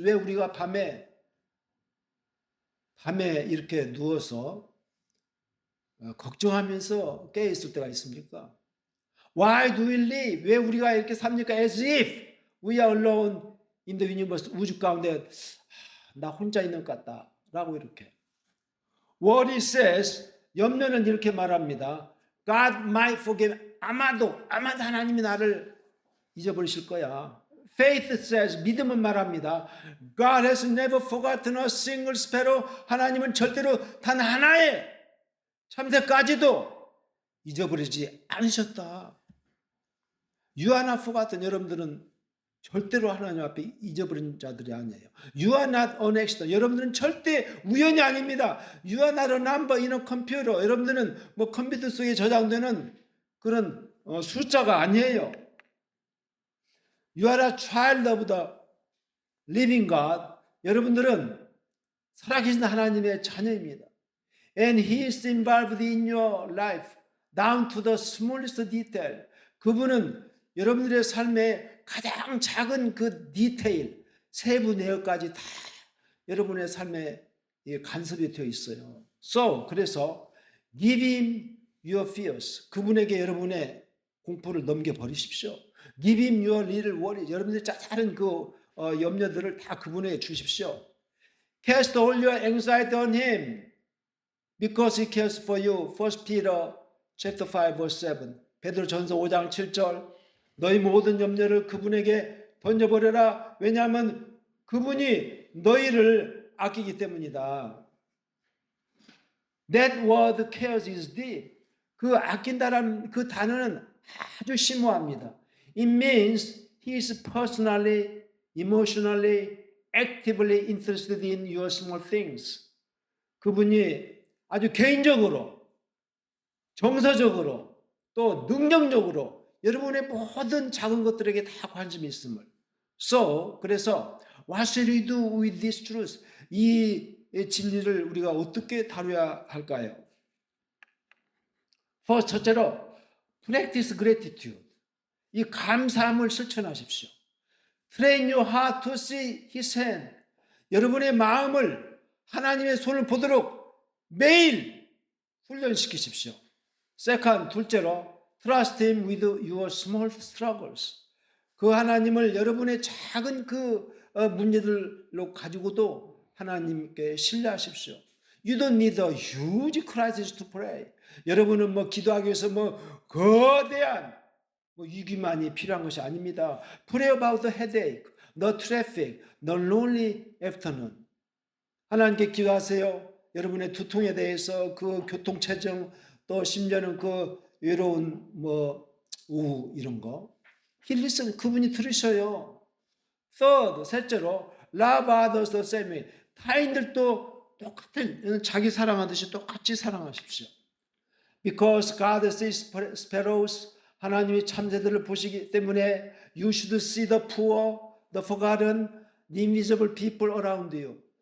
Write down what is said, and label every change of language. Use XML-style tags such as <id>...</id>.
<ko>왜 우리가 밤에 이렇게 누워서 걱정하면서 깨어 있을 때가 있습니까?</ko> <en>Why do we live?</en> <ko>왜 우리가 이렇게 삽니까?</ko> <en>As if we are alone in the universe.</en> <ko>우주 가운데 나 혼자 있는 것 같다 라고 이렇게.</ko> <en>What it says,</en> <ko>염려는 이렇게 말합니다.</ko> <en>God might forgive.</en> <ko>아마도 하나님이 나를 잊어버리실 거야.</ko> <en>Faith says,</en> <ko>믿음은 말합니다.</ko> <en>God has never forgotten a single sparrow.</en> <ko>하나님은 절대로 단 하나의 참새까지도 잊어버리지 않으셨다.</ko> <en>You are not forgotten.</en> <ko>여러분들은 절대로 하나님 앞에 잊어버린 자들이 아니에요.</ko> <en>You are not an accident.</en> <ko>여러분들은 절대 우연이 아닙니다.</ko> <en>You are not a number in a computer.</en> <ko>여러분들은 뭐 컴퓨터 속에 저장되는 그런 숫자가 아니에요.</ko> <en>You are a child of the living God.</en> <ko>여러분들은 살아계신 하나님의 자녀입니다.</ko> <en>And He is involved in your life down to the smallest detail.</en> <ko>그분은 여러분들의 삶의 가장 작은 그 디테일, 세부 내역까지 다 여러분의 삶에 간섭이 되어 있어요. 그래서</ko> <en>give Him your fears.</en> <ko>그분에게 여러분의 공포를 넘겨버리십시오.</ko> <en>Give Him your little worries.</en> <ko>여러분들의 작은 그 염려들을 다 그분에게 주십시오.</ko> <en>Cast all your anxiety on Him because He cares for you. 1 Peter chapter 5 verse 7.</en> <ko>베드로전서 5장 7절. 너희 모든 염려를 그분에게 던져버려라. 왜냐하면 그분이 너희를 아끼기 때문이다.</ko> <en>That word cares is deep.</en> <ko>그 아낀다라는 그 단어는 아주 심오합니다.</ko> <en>It means he is personally, emotionally, actively interested in your small things.</en> <ko>그분이 아주 개인적으로, 정서적으로, 또 능력적으로 여러분의 모든 작은 것들에게 다 관심이 있음을. 그래서</ko> <en>what should we do with this truth?</en> <ko>이 진리를 우리가 어떻게 다뤄야 할까요?</ko> <en>First,</en> <ko>첫째로</ko> <en>practice gratitude.</en> <ko>이 감사함을 실천하십시오.</ko> <en>Train your heart to see His hand.</en> <ko>여러분의 마음을 하나님의 손을 보도록 매일 훈련시키십시오.</ko> <en>Second,</en> <ko>둘째로</ko> <en>Trust Him with your small struggles.</en> <ko>그 하나님을 여러분의 작은 그 문제들로 가지고도 하나님께 신뢰하십시오.</ko> <en>You don't need a huge crisis to pray.</en> <ko>여러분은 뭐 기도하기 위해서 뭐 거대한 뭐 유기만이 필요한 것이 아닙니다.</ko> <en>Pray about the headache, the traffic, the lonely afternoon.</en> <ko>하나님께 기도하세요. 여러분의 두통에 대해서 그 교통체증 또 심지어는 그 외로운 우울 이런 거.</ko> <en>He listen,</en> <ko>그분이 들으셔요.</ko> <en>Third,</en> <ko>셋째로</ko> <en>love others the same way.</en> <ko>타인들도 똑같은 자기 사랑하듯이 똑같이 사랑하십시오.</ko> <en>Because God sees sparrows.</en> <ko>하나님이 참새들을 보시기 때문에</ko> <en>you should see the poor, the forgotten, the invisible people around you.</en>